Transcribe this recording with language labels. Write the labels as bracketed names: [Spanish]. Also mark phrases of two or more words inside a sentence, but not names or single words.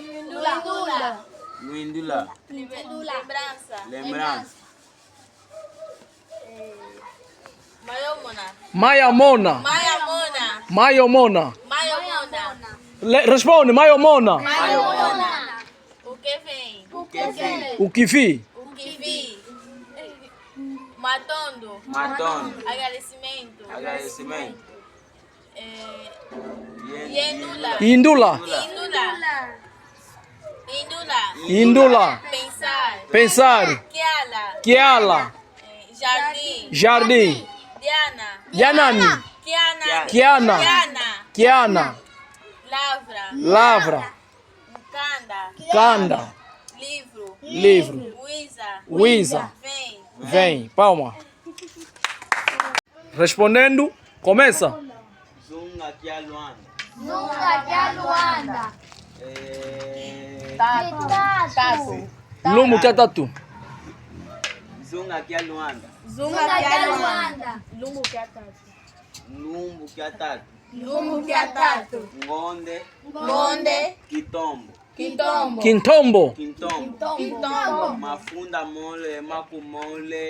[Portuguese] Lembrança. [Kongo] Mayomona. [Portuguese] Responde, Mayomona. O que vem? [Kongo] Matondo. Matondo. [Portuguese] Agradecimento. Yendula. [Kongo] Indula. Indula. [Portuguese] Pensar. Pensar. Kiala. Jardim. [Kongo] Yanani. Kiana. Kiana. Lavra. Canda. Livro. [Portuguese] Wiza. Vem. Palma. Respondendo, começa. [Kongo] Zunga kia Luanda. Zunga kia Luanda. Tatu. [Portuguese] Lumo que é tatu. [Kongo] Zunga kia Luanda. Zunga kia Luanda. Lumbu kia tatu. Lumbu kia tatu. Lumbu kia tatu. Ngonde. Kitombo. Quintombo. Quintombo. Mafunda mole, makumole.